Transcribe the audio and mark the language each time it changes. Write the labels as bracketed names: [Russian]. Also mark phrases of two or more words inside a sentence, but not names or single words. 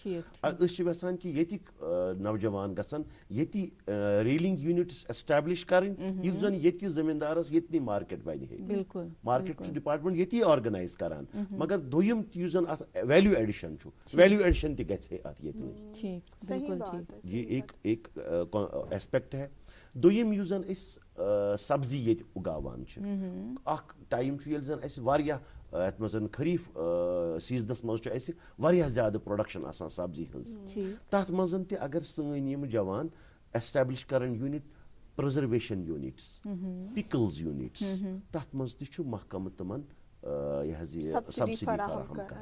[Kashmiri] أسۍ چھِ یژھان کہِ ییٚتِکۍ نوجوان گژھن ییٚتی [English] reeling units establish [Kashmiri] کرٕنۍ یُتھ زن ییٚتہِ کِس زٔمیٖندارس ییٚتنٕے مارکیٹ بنہِ ہے. مارکیٹ چھُ ڈپارٹمنٹ ییٚتی آرگنایز کران مگر دوٚیِم یُس زن اتھ [English] value addition [Kashmiri] چھُ [English] value addition [Kashmiri] تہِ گژھِ ہے اتھ ییٚتہِ. [Urdu] یہِ ایک [English] aspect [Urdu] ہے. [Kashmiri] دوٚیِم یُس زن أسۍ سبزی ییٚتہِ اُگاوان چھِ اکھ ٹایم چھُ ییٚلہِ زن اَسہِ واریاہ یتھ منٛز خریٖف سیٖزنس منٛز چھُ اَسہِ واریاہ زیادٕ پروڈکشن آسان سبزی ہٕنٛز. تتھ منٛز تہِ اگر سٲنۍ یِم جوان ایسٹیبلش کرن [English] unit preservation units pickles units [Kashmiri] تتھ منٛز تہِ چھُ محکمہٕ تِمن یہِ حظ یہِ سبسڈی فراہم کران.